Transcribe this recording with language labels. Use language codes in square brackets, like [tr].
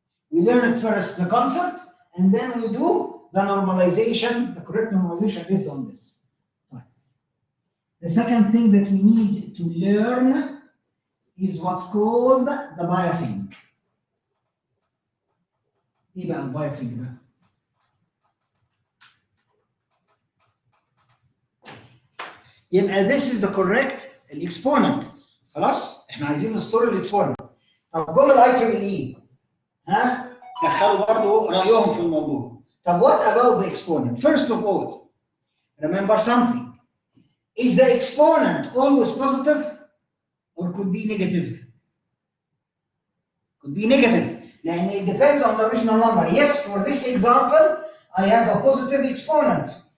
[en] We learn it first the concept and then we do the normalization, the correct normalization based on this. The second thing that we need to learn is what's called the biasing. [ar] ايه بقى البايسنج ده؟ يبقى [en] this is the correct [ar] الاكسبوننت. خلاص؟ احنا عايزين نستور الاكسبوننت. طب جم الاي تريبل اي ها؟ دخلوا برضه رايهم في الموضوع. [en] طب what about the exponent? First of all, remember something. Is the exponent always positive or could be negative? Could be negative. لأن it depends on the original number. Yes, for this example, I have a positive exponent.